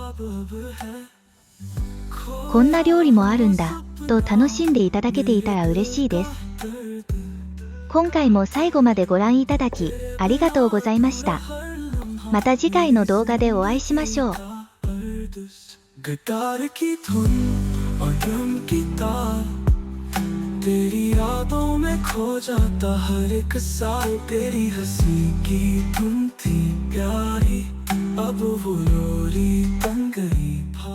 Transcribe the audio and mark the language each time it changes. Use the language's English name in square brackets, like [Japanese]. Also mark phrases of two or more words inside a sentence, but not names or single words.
[Japanese] こんな料理もあるんだと楽しんでいただけていたら嬉しいです。今回も最後までご覧いただきありがとうございました。また次回の動画でお会いしましょう。 [Hindi] तेरी यादों में खो जाता हर एक साल तेरी हंसी की धुन थी प्यारी अब वो लोरी बन गई।